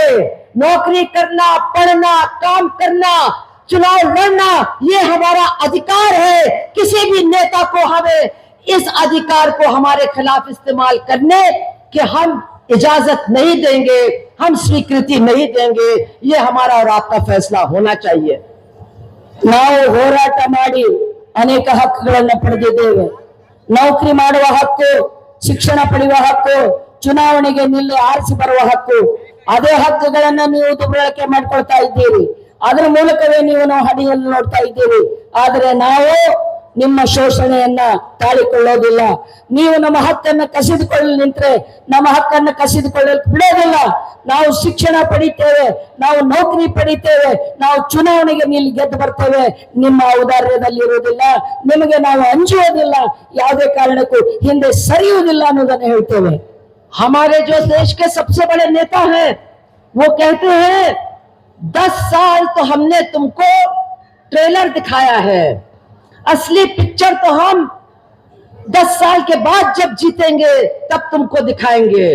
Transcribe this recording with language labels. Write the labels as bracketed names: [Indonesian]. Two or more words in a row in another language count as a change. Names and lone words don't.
[Hindi] नौकरी करना, पढ़ना, काम करना, चुनाव लड़ना, ये हमारा अधिकार है। किसी भी नेता को हमें इस अधिकार को हमारे खिलाफ इस्तेमाल करने के हम इजाजत नहीं देंगे, हम स्वीकृति नहीं देंगे। ये हमारा और आपका फैसला होना चाहिए। [Kannada] ನಾವು ಹೋರಾಟ ಮಾಡಿ ಅನೇಕ ಹಕ್ಕುಗಳನ್ನು ಪಡೆದಿದ್ದೇವೆ. ನೌಕರಿ ಮಾಡುವ ಹಕ್ಕು, ಶಿಕ್ಷಣ ಪಡೆಯುವ ಹಕ್ಕು, ಚುನಾವಣೆಗೆ ನಿಲ್ಲಿ ಆರಿಸಿ ಬರುವ ಹಕ್ಕು, ಅದೇ ಹಕ್ಕುಗಳನ್ನ ನೀವು ದುರ್ಬಳಕೆ ಮಾಡ್ಕೊಳ್ತಾ ಇದ್ದೀರಿ. ಅದರ ಮೂಲಕವೇ ನೀವು ನಾವು ಹಡಿಯನ್ನು ನೋಡ್ತಾ ಇದ್ದೀರಿ. ಆದರೆ ನಾವು ನಿಮ್ಮ ಶೋಷಣೆಯನ್ನ ತಾಳಿಕೊಳ್ಳೋದಿಲ್ಲ. ನೀವು ನಮ್ಮ ಹಕ್ಕನ್ನು ಕಸಿದುಕೊಳ್ಳಲು ನಿಂತ್ರೆ ನಮ್ಮ ಹಕ್ಕನ್ನು ಕಸಿದುಕೊಳ್ಳಲು ಬಿಡೋದಿಲ್ಲ. ನಾವು ಶಿಕ್ಷಣ ಪಡಿತೇವೆ, ನಾವು ನೌಕರಿ ಪಡಿತೇವೆ, ನಾವು ಚುನಾವಣೆಗೆ ನಿಲ್ಲಿ ಗೆದ್ದು ಬರ್ತೇವೆ. ನಿಮ್ಮ ಔದಾರ್ಯದಲ್ಲಿ ಇರುವುದಿಲ್ಲ, ನಿಮಗೆ ನಾವು ಅಂಜುವುದಿಲ್ಲ, ಯಾವುದೇ ಕಾರಣಕ್ಕೂ ಹಿಂದೆ ಸರಿಯುವುದಿಲ್ಲ ಅನ್ನೋದನ್ನು ಹೇಳ್ತೇವೆ. [Hindi] हमारे जो देश के सबसे बड़े नेता हैं, वो कहते हैं 10 साल तो हमने तुमको ट्रेलर दिखाया है, असली पिक्चर तो हम 10 साल के बाद जब जीतेंगे तब तुमको दिखाएंगे।